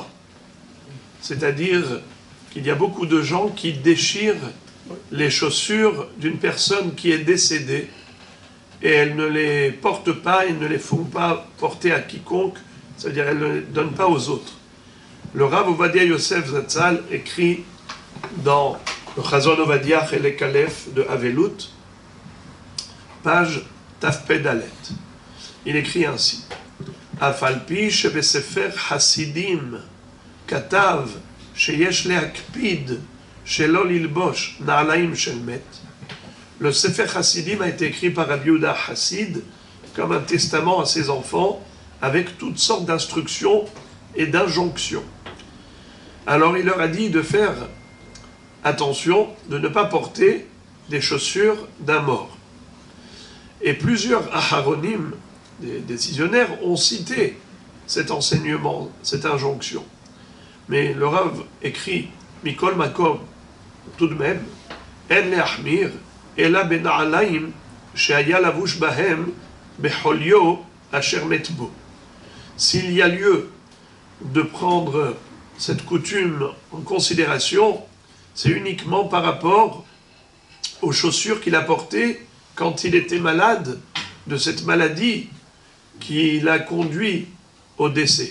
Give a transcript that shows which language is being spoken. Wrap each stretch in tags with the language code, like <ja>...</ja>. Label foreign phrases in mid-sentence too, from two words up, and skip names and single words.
<fr>C'est-à-dire qu'il y a beaucoup de gens qui déchirent les chaussures d'une personne qui est décédée et elles ne les portent pas, elles ne les font pas porter à quiconque, c'est-à-dire elles ne les donnent pas aux autres. Le Rav Ovadia Yosef Zatzal écrit dans le Chazon Ovadia</fr> <he>חלק א</he> <fr>de Avelut, page Tafped Alet. Il écrit ainsi:</fr> <he>אף על פי שבספר חסידים כתב שיש להקפיד שלא ללבוש נעליים של מת.</he> <fr>Le Sefer Hasidim a été écrit par Rabbi Yehuda Hassid comme un testament à ses enfants avec toutes sortes d'instructions et d'injonctions. Alors il leur a dit de faire attention, de ne pas porter des chaussures d'un mort. Et plusieurs Aharonim, des décisionnaires, ont cité cet enseignement, cette injonction. Mais le Rav écrit</fr> <he>מכל מקום,</he> <fr>tout de même,</fr> <he>אין להחמיר אלא בנעליים שהיה לבוש בהם בחוליו אשר מת בו.</he> <fr>S'il y a lieu de prendre cette coutume en considération, c'est uniquement par rapport aux chaussures qu'il a portées quand il était malade de cette maladie qui l'a conduit au décès.</fr>